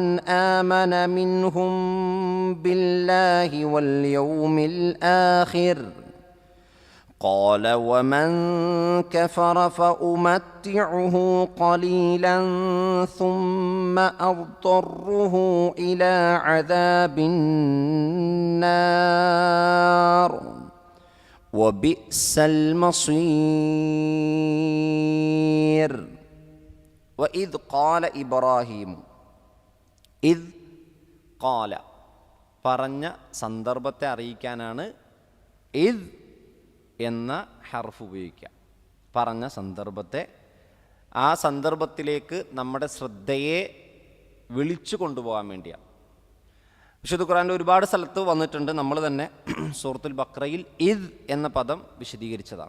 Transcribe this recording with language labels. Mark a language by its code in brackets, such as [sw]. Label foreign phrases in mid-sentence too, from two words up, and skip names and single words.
[ar] آمَنَ مِنْهُمْ بِاللَّهِ وَالْيَوْمِ الْآخِرِ قال ومن كفر فأمتعه قليلا ثم أضطره إلى عذاب النار وبئس المصير. وإذ قال إبراهيم. إذ قال [ml] പറഞ്ഞ സന്ദർഭത്തെ അറിയിക്കാനാണ് ഇദ് എന്ന ഹർഫ് ഉപയോഗിക്കുക. പറഞ്ഞ സന്ദർഭത്തെ, ആ സന്ദർഭത്തിലേക്ക് നമ്മുടെ ശ്രദ്ധയെ വിളിച്ചു കൊണ്ടുപോകാൻ വേണ്ടിയാണ്. വിശുദ്ധ ഖുർആനിൽ ഒരുപാട് സ്ഥലത്ത് വന്നിട്ടുണ്ട്. നമ്മൾ തന്നെ സൂറത്തുൽ ബഖറയിൽ ഇദ് എന്ന പദം വിശദീകരിച്ചതാണ്.